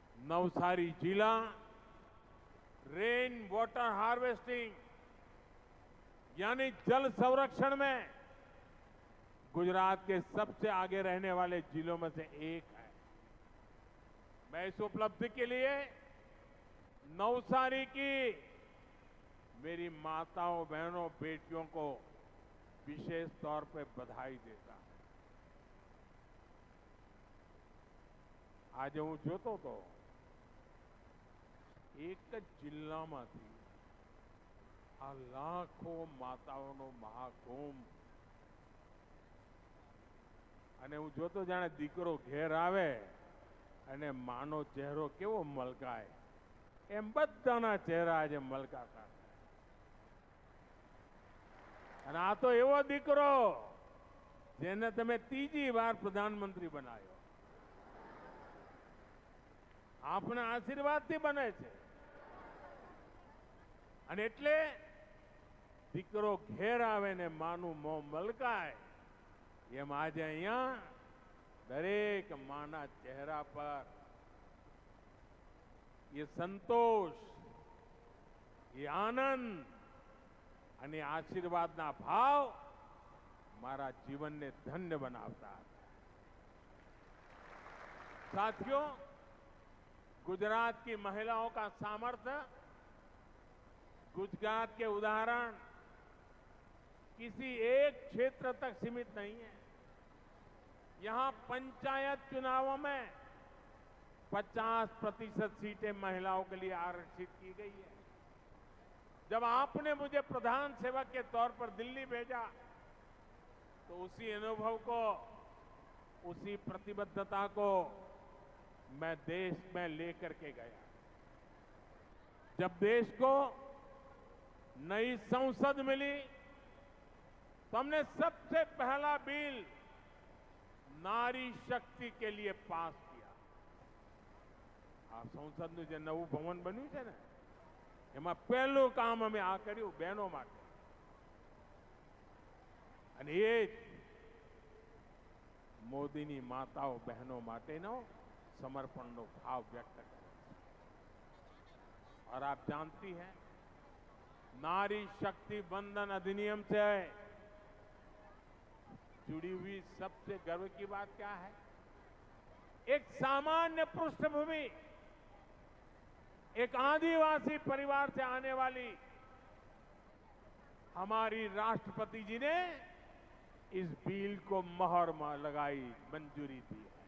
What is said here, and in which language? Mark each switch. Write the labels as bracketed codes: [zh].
[hi] नवसारी जिला rain water harvesting यानी जल संरक्षण में गुजरात के सबसे आगे रहने वाले जिलों में से एक है. मैं इस उपलब्धि के लिए नवसारी की मेरी माताओं, बहनों, बेटियों को विशेष तौर पे बधाई देता हूं. [gu] आज હું જોતો તો એક જ જિલ્લામાંથી આ લાખો માતાઓનો મહાકુંભ અને હું જોતો જાણે દીકરો ઘેર આવે અને માનો ચહેરો કેવો મલકાય એમ બધાના ચહેરા આજે મલકાતા. અને આ તો એવો દીકરો જેને તમે ત્રીજી વાર પ્રધાનમંત્રી બનાવ્યો. આપણા આશીર્વાદથી બને છે. અને એટલે દીકરો ઘેર આવે ને માનું મોં મલકાય એમ આજે અહીંયા દરેક માના ચહેરા પર [hi] ये संतोष, ये आनंद [gu] અને આશીર્વાદના ભાવ મારા જીવનને ધન્ય બનાવતા હતા. [hi] साथियों, गुजरात की महिलाओं का सामर्थ्य, गुजरात के उदाहरण किसी एक क्षेत्र तक सीमित नहीं है. यहां पंचायत चुनावों में 50% सीटें महिलाओं के लिए आरक्षित की गई है. जब आपने मुझे प्रधान सेवक के तौर पर दिल्ली भेजा तो उसी अनुभव को, उसी प्रतिबद्धता को मैं देश में लेकर के गया. जब देश को नई संसद मिली तो हमने सबसे पहला बिल नारी शक्ति के लिए पास किया. [gu] आ संसदનું જે નવું ભવન બન્યું છે ને, એમાં પહેલું કામ અમે આ કર્યું બહેનો માટે. અને એ મોદીની માતાઓ બહેનો માટેનો [hi] समर्पण भाव व्यक्त करे. और आप जानती हैं, नारी शक्ति बंधन अधिनियम से जुड़ी हुई सबसे गर्व की बात क्या है? एक सामान्य पृष्ठभूमि, एक आदिवासी परिवार से आने वाली हमारी राष्ट्रपति जी ने इस बिल को मोहर लगाई, मंजूरी दी.